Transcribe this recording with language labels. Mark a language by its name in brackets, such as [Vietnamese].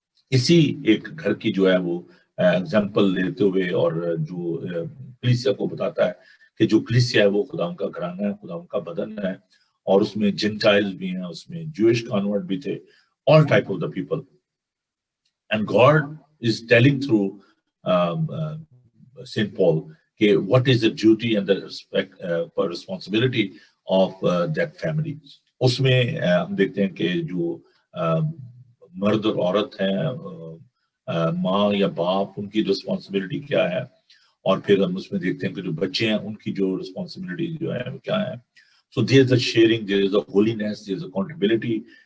[Urdu] اسی ایک گھر کی جو ہے وہ اگزامپل لیتے ہوئے اور جو کلیسیا کو بتاتا ہے کہ جو کلیسیا ہے وہ خدا کا گھرانہ ہے، خدا کا بدن ہے، اور اس میں جنٹائلز بھی ہیں، اس میں جوئش کانورٹ بھی تھے، [English] all type of the people. And God is telling through St. Paul کہ what is the duty and the responsibility of that family. [Urdu] اس میں ہم دیکھتے ہیں کہ جو مرد اور عورت ہیں، ماں یا باپ، ان کی رسپانسبلٹی کیا ہے، اور پھر ہم اس میں دیکھتے ہیں کہ جو بچے ہیں ان کی جو رسپانسبلٹی جو ہے وہ کیا ہے۔ [English] So there is a sharing, there is a holiness, there is a accountability.